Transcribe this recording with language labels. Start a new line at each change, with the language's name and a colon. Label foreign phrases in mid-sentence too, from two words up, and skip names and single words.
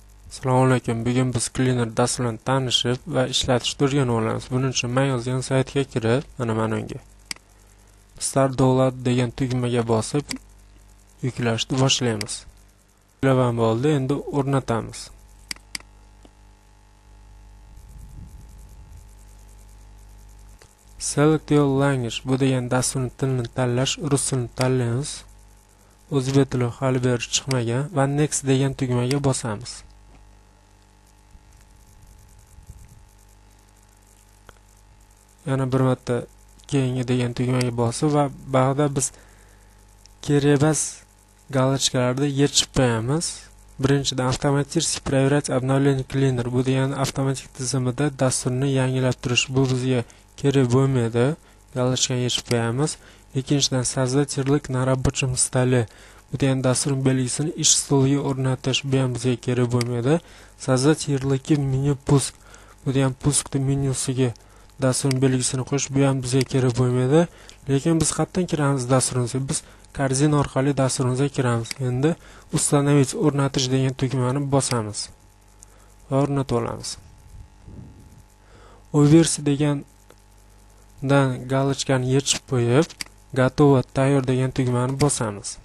Uzbek: Assalomu alaykum. Bugun biz Cleaner dasturini tanishib va ishlatishni o'rganib olamiz. Buning uchun men yozgan saytga kirib, mana unga
English: Start Download
Uzbek: degan tugmaga bosib yuklashni boshlaymiz. Yuklagan bo'ldi, endi o'rnatamiz.
English: Select your language
Uzbek: bu degan dasturning tilini tanlash, rus tilini tanlaymiz. O'zbek tili hali beri chiqmagan va Next degan tugmaga bosamiz. Yana bir marta keyingi degan tugmaga bosib va ba'da biz kerak галочкаларni yechib qo'yamiz. Birinchidan avtomatik
Russian: проверять обновление
Uzbek: Cleaner bu degan avtomatik tizimida dasturni yangilab turish. Bu bizga kerak bo'lmaydi. Галочкani yechib qo'yamiz. Ikkinchidan
Russian: создать ярлык на рабочем столе
Uzbek: bu degan dasturning belgisini ish stoliga o'rnatish. Bu ham bizga kerak bo'lmaydi.
Russian: Создать ярлыки меню пуск
Uzbek: bu degan puskni menyusiga dasturning belgisini qo'yish, bu ham bizga kerak bo'lmaydi. Lekin biz qayerdan kiramiz dasturimizga? Biz korзина orqali dasturimizga kiramiz. Endi установить o'rnatish degan tugmani bosamiz va o'rnatib olamiz. Oversi degandan галочкani yechib qo'yib, готово, tayyor degan tugmani bosamiz.